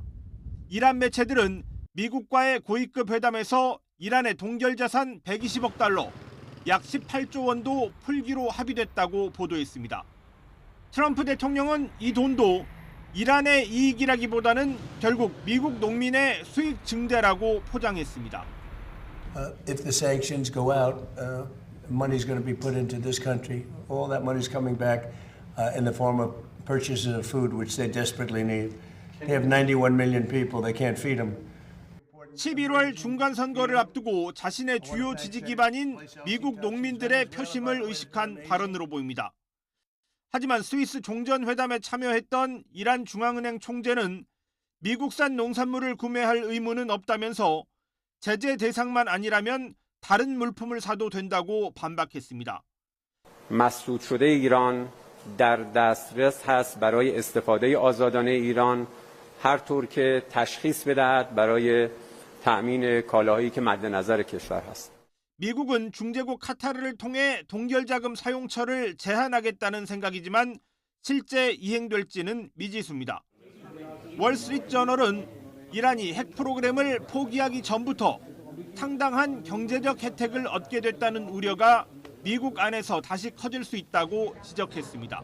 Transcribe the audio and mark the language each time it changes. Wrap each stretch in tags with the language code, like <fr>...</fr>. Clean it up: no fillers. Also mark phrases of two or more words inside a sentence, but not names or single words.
<ko>이란 매체들은 미국과의 고위급 회담에서 이란의 동결자산 120억 달러, 약 18조 원도 풀기로 합의됐다고 보도했습니다. 트럼프 대통령은 이 돈도 이란의 이익이라기보다는 결국 미국 농민의 수익 증대라고 포장했습니다.</ko> <en>If the sanctions go out, money's going to be put into this country. All that money's coming back in the form of purchases of food, which they desperately need. They have 91 million people. They can't feed them.</en> <ko>11월 중간선거를 앞두고 자신의 주요 지지 기반인 미국 농민들의 표심을 의식한 발언으로 보입니다. 하지만 스위스 종전회담에 참여했던 이란 중앙은행 총재는 미국산 농산물을 구매할 의무는 없다면서 제재 대상만 아니라면 다른 물품을 사도 된다고 반박했습니다.</ko> <fa>مسدود شده ایران در دسترس هست برای استفاده آزادانه ایران هر طور که تشخیص بدهد برای تأمین کالاهایی که مد نظر کشور هست.</fa> <ko>미국은 중재국 카타르를 통해 동결자금 사용처를 제한하겠다는 생각이지만 실제 이행될지는 미지수입니다. 월스트리트저널은 이란이 핵 프로그램을 포기하기 전부터 상당한 경제적 혜택을 얻게 됐다는 우려가 미국 안에서 다시 커질 수 있다고 지적했습니다.</ko>